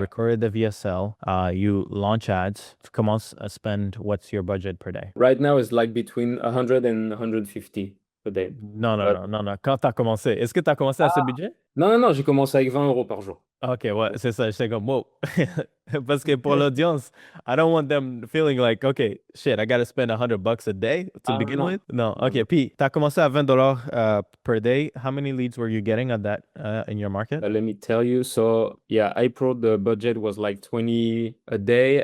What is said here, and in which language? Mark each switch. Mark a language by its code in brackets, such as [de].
[en] recorded the VSL, you launch ads, [fr] tu commences à spend, [en] what's your budget per day? Right now, it's like between 100 and 150 a day. [fr] Non, non, [en] But- [fr] non, non, non. Quand t'as commencé, est-ce que t'as commencé à ce budget? Non, non, non, j'ai commencé avec 20 euros par jour. Ok, ouais, c'est ça. J'étais comme, wow. Parce que pour l'audience, [en] I don't want them feeling like, okay, shit, I gotta spend $100 a day to Ah begin with. [fr] non, Non, non, ok. non. Puis, t'as commencé à $20 per day. [en] How many leads were you getting at that in your market? Let me tell you. So yeah, April the budget was like 20 a day.